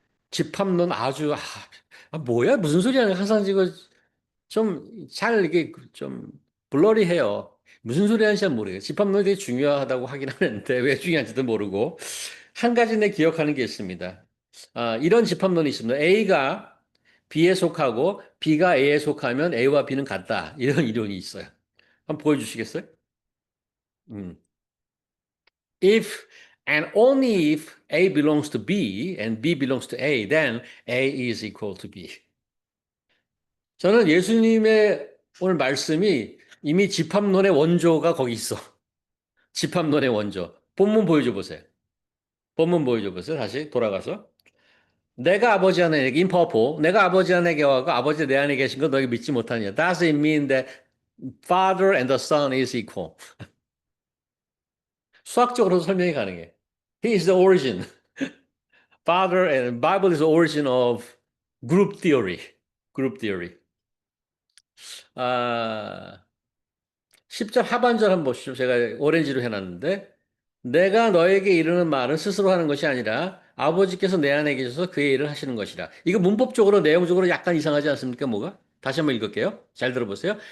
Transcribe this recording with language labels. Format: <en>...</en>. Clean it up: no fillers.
<ko>집합론 아주 뭐야 무슨 소리야 항상 지금 좀 잘 이게 좀 블러리해요. 무슨 소리 하는지 잘 모르겠어요. 집합론이 되게 중요하다고 하긴 하는데 왜 중요한지도 모르고 한 가지 내 기억하는 게 있습니다. 이런 집합론이 있습니다. A가 B에 속하고 B가 A에 속하면 A와 B는 같다. 이런 이론이 있어요. 한번 보여주시겠어요? 음.</ko> <en>If and only if A belongs to B and B belongs to A, then A is equal to B.</en> <ko>저는 예수님의 오늘 말씀이 이미 집합론의 원조가 거기 있어. 집합론의 원조. 본문 보여줘 보세요. 본문 보여줘 보세요. 다시 돌아가서. 내가 아버지 안에,</ko> <en>in purple,</en> <ko>내가 아버지 안에 계하고 아버지 내 안에 계신 거 너에게 믿지 못하냐.</ko> <en>Does it mean that Father and the Son is equal?</en> <ko>수학적으로 설명이 가능해.</ko> <en>He is the origin. Father and Bible is the origin of group theory. Group theory.</en> <ko>아, 10절 하반절 한번 보시죠. 제가 오렌지로 해놨는데, 내가 너에게 이르는 말은 스스로 하는 것이 아니라 아버지께서 내 안에 계셔서 그의 일을 하시는 것이라. 이거 문법적으로, 내용적으로 약간 이상하지 않습니까? 뭐가? 다시 한번 읽을게요. 잘 들어보세요.</ko>